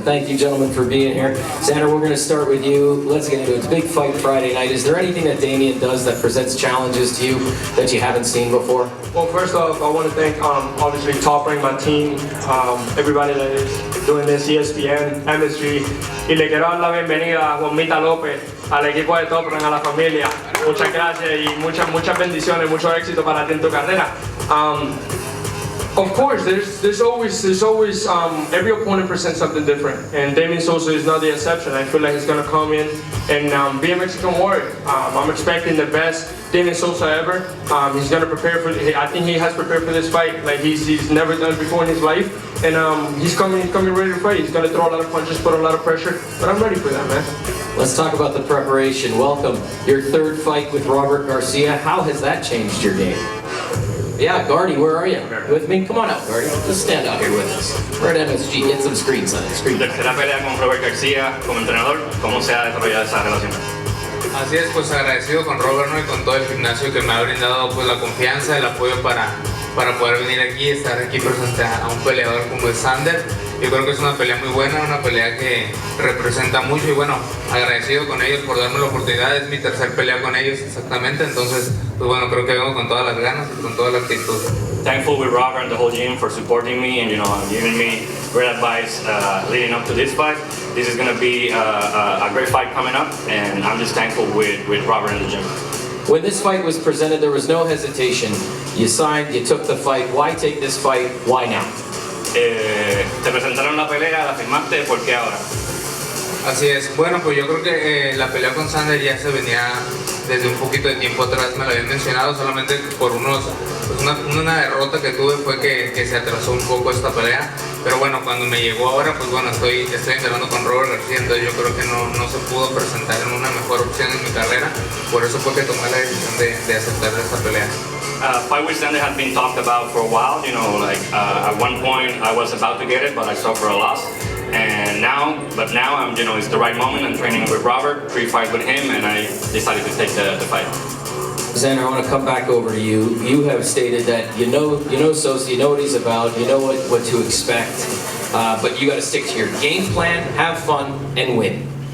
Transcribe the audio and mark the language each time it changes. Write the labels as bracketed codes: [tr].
[en] Thank you, gentlemen, for being here. Xander, we're going to start with you. Let's get into it. It's a big fight Friday night. Is there anything that Damian does that presents challenges to you that you haven't seen before? Well, first off, I want to thank obviously Top Rank, my team, everybody that is doing this, ESPN, MSG. [es] Y le quiero dar la bienvenida a Juanmita López, al equipo de Top Rank, a la familia. Muchas gracias y muchas bendiciones, mucho éxito para ti en tu carrera. [en] Of course, there's always every opponent presents something different, and Damian Sosa is not the exception. I feel like he's gonna come in and be a Mexican warrior. I'm expecting the best Damian Sosa ever. He's gonna prepare for. I think he has prepared for this fight like he's never done before in his life, and he's coming ready to fight. He's gonna throw a lot of punches, put a lot of pressure, but I'm ready for that, man. Let's talk about the preparation. Welcome, your third fight with Robert Garcia. How has that changed your game? Yeah, Gardy, where are you? With me? Come on out, Gardy. Just stand out here with us. We're at MSG. Get some screens on it. [es] Tercera pelea con Robert García como entrenador. ¿Cómo se ha desarrollado esa relación? Así es, pues agradecido con Robert, ¿no? Y con todo el gimnasio que me ha brindado pues la confianza, el apoyo para poder venir aquí y estar aquí presente a un peleador como el Xander. yo creo que es una pelea muy buena, una pelea que representa mucho y bueno, agradecido con ellos por darme la oportunidad, es mi tercer pelea con ellos exactamente, entonces pues bueno, creo que vengo con todas las ganas y con toda la actitud. [en] Thankful with Robert and the whole gym for supporting me and giving me great advice leading up to this fight. This is going to be a great fight coming up, and I'm just thankful with Robert and the gym. When this fight was presented, there was no hesitation. You signed, you took the fight. Why take this fight? Why now? [es] Te presentaron la pelea, la firmaste, ¿por qué ahora? Así es, bueno pues yo creo que la pelea con Xander ya se venía desde un poquito de tiempo atrás, me lo habían mencionado, solamente por una derrota que tuve fue que se atrasó un poco esta pelea, pero bueno, cuando me llegó ahora, pues bueno, estoy entrenando con Robert García, entonces yo creo que no se pudo presentar en una mejor opción en mi carrera, por eso fue que tomé la decisión de aceptar esta pelea. [en] Fight with Xander had been talked about for a while, at one point I was about to get it, but I suffered a loss. And now I'm, it's the right moment. I'm training with Robert, pre-fight with him, and I decided to take the fight. Xander, I want to come back over to you. You have stated that you know Sosa, you know what he's about, you know what to expect, but you got to stick to your game plan, have fun, and win.